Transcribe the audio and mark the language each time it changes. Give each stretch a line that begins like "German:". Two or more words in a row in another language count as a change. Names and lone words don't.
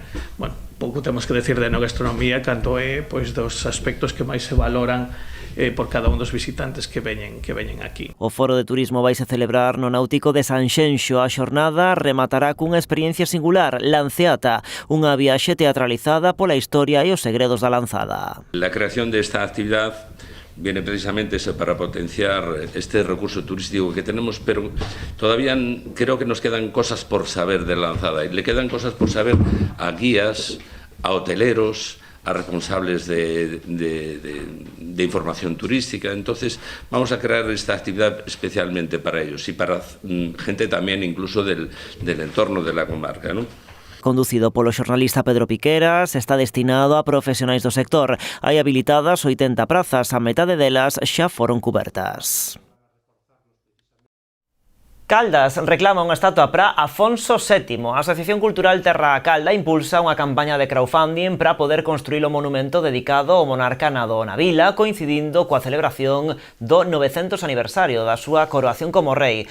Galician: Pouco temos que decir de enogastronomía cando é dos aspectos que máis se valoran por cada un dos visitantes que veñen aquí. O foro de turismo vaise celebrar no náutico de Sanxenxo. A xornada rematará cunha experiencia singular, Lanceata, unha viaxe teatralizada pola historia e os segredos da lanzada.
Spanish: La creación de esta actividad viene precisamente para potenciar este recurso turístico que tenemos, pero todavía creo que nos quedan cosas por saber de la lanzada, y le quedan cosas por saber a guías, a hoteleros, a responsables de información turística. Entonces vamos a crear esta actividad especialmente para ellos y para gente también incluso del entorno de la comarca, ¿no?
Galician: Conducido polo xornalista Pedro Piqueras, está destinado a profesionais do sector. Hai habilitadas 80 prazas, a metade delas xa foron cubertas. Caldas reclama unha estatua para Afonso VII. A Asociación Cultural Terra a Calda impulsa unha campaña de crowdfunding para poder construir o monumento dedicado ao monarca nado na vila, coincidindo coa celebración do 900 aniversario da súa coroación como rei.